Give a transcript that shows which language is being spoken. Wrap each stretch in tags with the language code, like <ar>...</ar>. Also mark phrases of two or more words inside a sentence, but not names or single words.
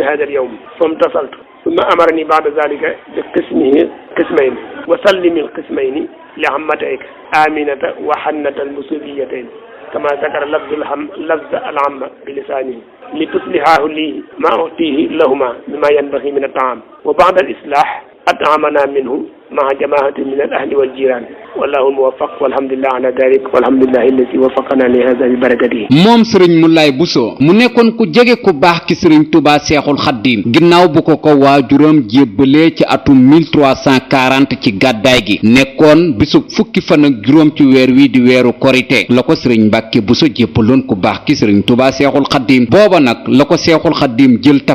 <ar>هذا اليوم فامتصلت ثم أمرني بعد ذلك بقسمه قسمين وسلم القسمين لعمتيك آمنة وحنة المسؤوليتين كما ذكر لفظ العامة بلسانه لتصلحاه لي ما أعطيه لهما بما ينبغي من الطعام وبعد الإصلاح أطعمنا منه مع جماعة من الأهل والجيران والله الموفق والحمد لله على ذلك والحمد لله الذي وفقنا لهذا ببركته.</ar> <wo>moom sëriñ Moulay Bousso mu nekkoon ku jege ku baax ki sëriñ Touba Seexul Xaddim ginnaaw bu ko waajuram jébbalee ci atum 1340 ci gàddaay gi nekkoon bisub fukki fan ak juróom ci weer wi di weeru korite la ko sëriñ Mbàkke Bousso jébbaloon ku baax ki sëriñ Touba Seexul Xaddim booba nag la ko Seexul Xaddim jël taf</wo>